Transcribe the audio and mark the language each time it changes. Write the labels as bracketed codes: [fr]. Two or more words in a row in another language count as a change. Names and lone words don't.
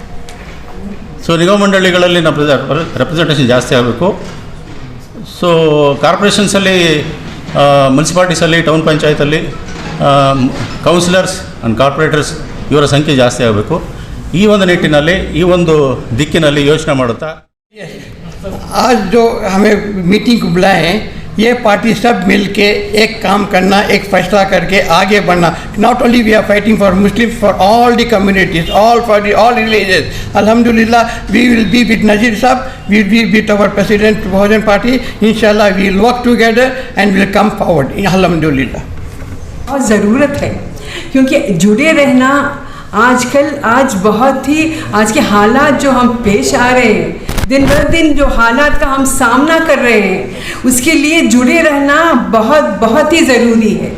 [kn] ಸೊ ನಿಗಮ ಮಂಡಳಿಗಳಲ್ಲಿ ನಮ್ಮ ರೆಪ್ರೆಸೆಂಟೇಷನ್ ಜಾಸ್ತಿ ಆಗಬೇಕು. ಸೊ ಕಾರ್ಪೊರೇಷನ್ಸಲ್ಲಿ, ಮುನ್ಸಿಪಾಲ್ಟೀಸಲ್ಲಿ, ಟೌನ್ ಪಂಚಾಯತಲ್ಲಿ [en] councillors and corporators [kn] ಇವರ ಸಂಖ್ಯೆ ಜಾಸ್ತಿ ಆಗಬೇಕು. ಈ ಒಂದು ನಿಟ್ಟಿನಲ್ಲಿ, ಈ ಒಂದು ದಿಕ್ಕಿನಲ್ಲಿ ಯೋಚನೆ ಮಾಡುತ್ತಾ [hi] आज जो हमें मीटिंग को बुलाए हैं, ये पार्टी सब मिल के एक काम करना, एक फैसला करके आगे बढ़ना. [en] not only we are fighting for Muslims, for all the communities, all religions. Alhamdulillah, we will be with Nazir Sahab, we will be with our president Bahujana Party. Inshallah we will work together and will come forward. Alhamdulillah. [hi] बहुत ज़रूरत है, क्योंकि जुड़े रहना आज बहुत ही, आज के हालात जो हम पेश आ रहे हैं, दिन ब दिन जो हालात का हम सामना कर रहे हैं, उसके लिए जुड़े रहना बहुत ही ज़रूरी है.